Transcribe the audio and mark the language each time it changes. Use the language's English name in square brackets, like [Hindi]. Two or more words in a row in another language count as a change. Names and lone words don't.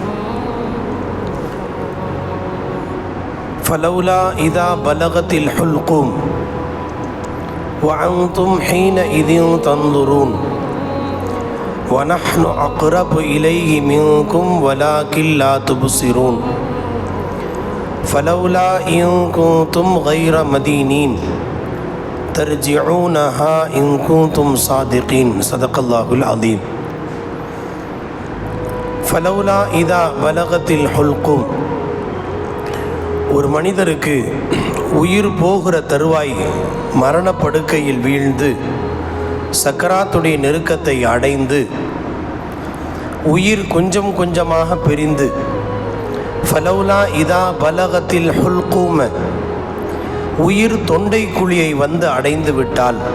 [Arabic] فلولا إذا بلغت الحلقوم وأنتم حينئذ تنظرون ونحن أقرب إليه منكم ولكن لا تبصرون فلولا إن كنتم غير مدينين ترجعونها إن كنتم صادقين. صدق الله العظيم. فلولا إذا بلغت الحلقوم. [Tamil] ஒரு மனிதருக்கு உயிர் போகிற தருவாய் மரணப்படுக்கையில் வீழ்ந்து சக்கராத்துடைய நெருக்கத்தை அடைந்து உயிர் கொஞ்சம் கொஞ்சமாக பிரிந்து [Arabic] فلولا إذا بلغت الحلقوم [Tamil] உயிர் தொண்டை குழியை வந்து அடைந்து விட்டால்